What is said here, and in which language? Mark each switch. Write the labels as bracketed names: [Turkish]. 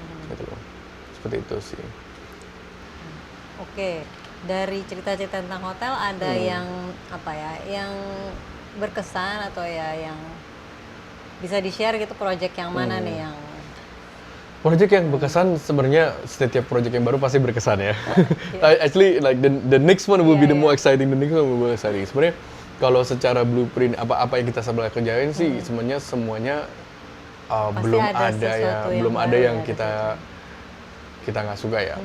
[Indonesian] Gitu loh. Seperti itu sih. Oke, dari cerita-cerita tentang hotel ada yang yang berkesan atau ya yang bisa di-share gitu, project yang mana nih yang Project yang berkesan sebenarnya setiap project yang baru pasti berkesan ya. [English] Actually like the next one will be the more exciting, the next one will be more exciting. [Indonesian] Sebenarnya kalau secara blueprint apa yang kita sebenarnya kerjain sih sebenarnya semuanya belum ada yang kita nggak suka ya.